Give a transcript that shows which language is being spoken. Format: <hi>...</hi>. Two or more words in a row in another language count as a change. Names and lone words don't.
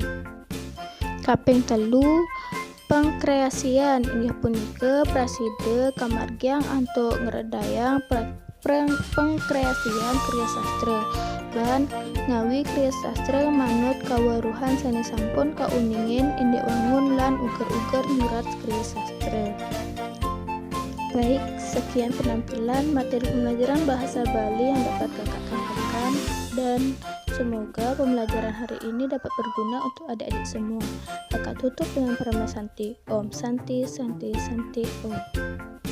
<ban>Kaping telu pengkreasian inggih punika preside kamargiang antuk ngredayang pengkreasian kriya sastra lan ngawi kriya sastra manut kaweruhan sanesampun kauningin indek wangun lan uger-uger nyurat kriya sastra.</ban> <id>Baik, sekian penampilan materi pembelajaran bahasa Bali yang dapat kakak sampaikan dan semoga pembelajaran hari ini dapat berguna untuk adik-adik semua. Kakak tutup dengan perama Santi.</id> <sa>Om Santi, Santi, Santi, Om.</sa>